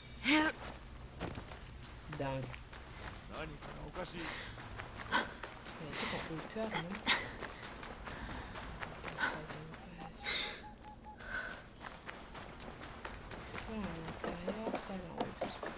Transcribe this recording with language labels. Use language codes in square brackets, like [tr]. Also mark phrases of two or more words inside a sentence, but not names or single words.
[fr] Dingue. [ja] 何かがおかしい。 [fr] Il y a un truc en hauteur, non? Troisième page. Soit à l'intérieur, soit à en hauteur.